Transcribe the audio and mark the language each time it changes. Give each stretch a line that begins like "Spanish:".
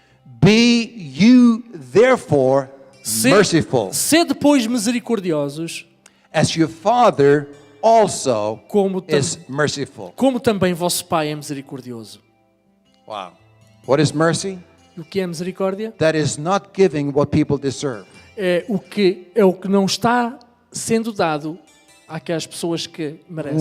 English: be you therefore merciful,
Portuguese: ser depois misericordiosos,
English: as your Father also
Portuguese: como,
English: is merciful.
Portuguese: como também vosso Pai é misericordioso.
English: Wow. What is mercy?
Portuguese: E o que é misericórdia?
English: That is not giving what people deserve.
Portuguese: É o que não está sendo dado àquelas pessoas que merecem.